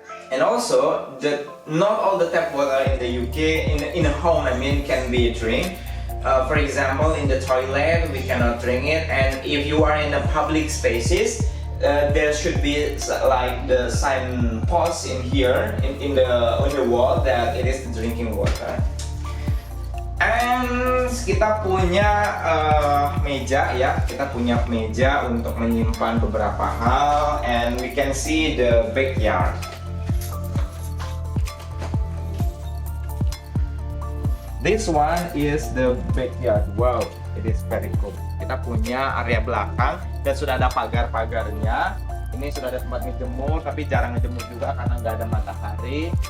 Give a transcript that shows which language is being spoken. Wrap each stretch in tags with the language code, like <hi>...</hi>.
<en>And also, not all the tap water in the UK, in a home, I mean, can be drink. For example, in the toilet, we cannot drink it. And if you are in the public spaces, there should be like the sign post in here on the wall that it is the drinking water.</en> <id>And kita punya meja ya, kita punya meja untuk menyimpan beberapa hal.</id> <en>And we can see the backyard. This one is the backyard. Wow, it is very cool.</en> <id>Kita punya area belakang dan sudah ada pagar-pagarnya. Ini sudah ada tempat ngejemur, tapi jarang ngejemur juga karena nggak ada matahari.</id>